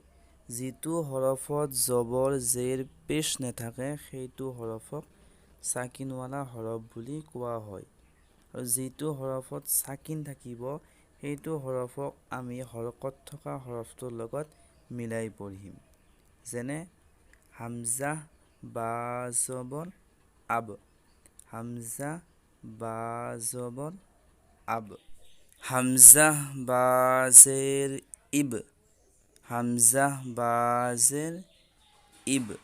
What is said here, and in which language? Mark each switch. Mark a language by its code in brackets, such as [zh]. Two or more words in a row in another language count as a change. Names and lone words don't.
[as] যিটো হৰফত জবৰ জেৰ পেশ নাথাকে সেইটো হৰফক সাকিনৱালা হৰফ বুলি কোৱা হয়। আৰু যিটো হৰফত সাকিন থাকিব সেইটো হৰফক আমি হৰকত থকা হৰফটোৰ লগত মিলাই পঢ়িম। যেনে হামজা বা জবর আব, হামজা বা জবর আব, হামজা বা জের ইব, হামজা বা জের ইব,